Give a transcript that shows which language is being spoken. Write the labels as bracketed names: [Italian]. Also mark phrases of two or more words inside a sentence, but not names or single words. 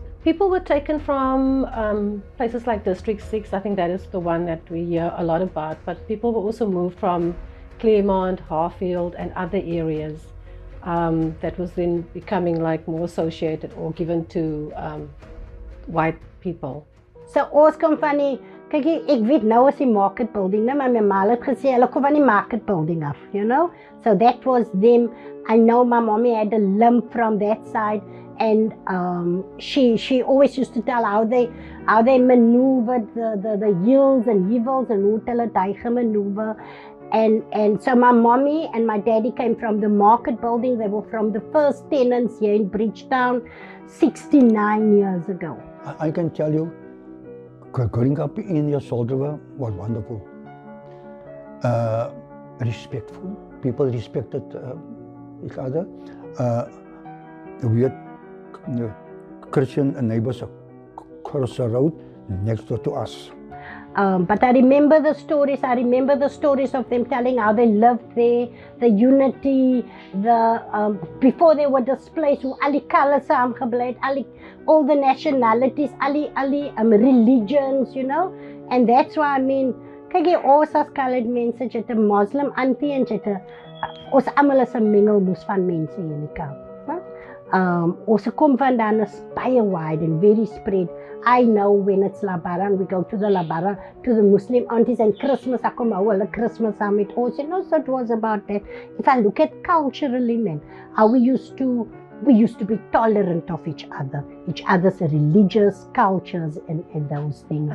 [English] People were taken from places like District 6, I think that is the one that we hear a lot about, but people were also moved from Claremont, Harfield and other areas that was then becoming like more associated or given to white people. [Afrikaans] So ons kom van die, kyk ek weet nou is die [English] market building, [Afrikaans] né, maar my ma het gesê hulle kom van die [English] market building [Afrikaans] af, [English] you know. So that was them. I know my mommy had a limp from that side, and she always used to tell how they maneuvered the hills and hevels and [Afrikaans] hoe hulle daai gemaneuver. [English] And so my mommy and my daddy came from the market building. They were from the first tenants here in Bridgetown 69 years ago. I can tell you, growing up in your Solderwa was wonderful. Respectful. People respected each other. We had Christian neighbors across the road next door to us. But I remember the stories. I remember the stories of them telling how they lived there, the unity, before they were displaced, [Afrikaans] hoe al die colors saamgebly het, [English] all the nationalities, [Afrikaans] al die [English] religions, you know. And that's why I mean, [Afrikaans] kyk jy ons as colored mense, jy het 'n [English] Muslim auntie [Afrikaans] en jy het ons almal is 'n mengelmoes van mense hier in die Kaap. Ons kom vandaan is baie [English] wide and very spread. I know when it's Labaran, we go to the Labaran, to the Muslim aunties, and Christmas, I come over Christmas summit. Also, you know, so it was about that. If I look at culturally, man, how we used to be tolerant of each other's religious cultures and those things.